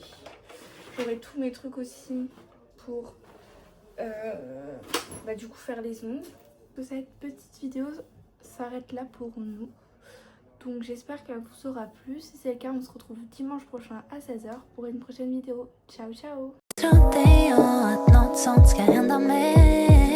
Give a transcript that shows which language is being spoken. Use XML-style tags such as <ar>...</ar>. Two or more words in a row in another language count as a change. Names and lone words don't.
<fr>J'aurai tous mes trucs aussi pour du coup faire les ongles. Cette petite vidéo s'arrête là pour nous. Donc j'espère qu'elle vous aura plu. Si c'est le cas, on se retrouve dimanche prochain à 16h pour une prochaine vidéo.</fr> <it>Ciao ciao.</it> <sv>Trodde jag att något sånt ska hända mig.</sv>